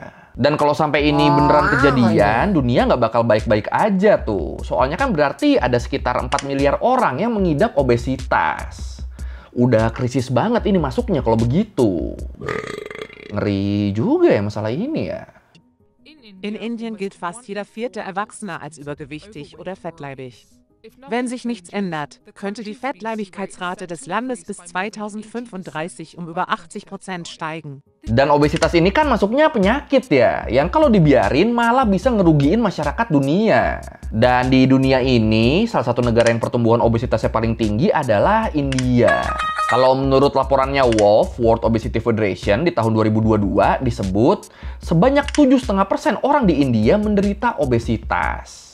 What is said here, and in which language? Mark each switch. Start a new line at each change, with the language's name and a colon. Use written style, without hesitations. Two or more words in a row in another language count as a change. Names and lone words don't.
Indonesian: Dan kalau sampai ini beneran kejadian, dunia nggak bakal baik-baik aja tuh. Soalnya kan berarti ada sekitar 4 miliar orang yang mengidap obesitas. Udah krisis banget ini masuknya kalau begitu. Ngeri juga ya masalah ini ya.
German: In Indien gilt fast jeder 4. Erwachsene als übergewichtig oder fettleibig. Wenn sich nichts ändert, könnte die Fettleibigkeitsrate des Landes bis 2035 um über 80% steigen.
Indonesian: Dan obesitas ini kan masuknya penyakit ya, yang kalau dibiarin malah bisa ngerugiin masyarakat dunia. Dan di dunia ini, salah satu negara yang pertumbuhan obesitasnya paling tinggi adalah India. Kalau menurut laporannya WOF, World Obesity Federation, di tahun 2022 disebut sebanyak 7,5% orang di India menderita obesitas.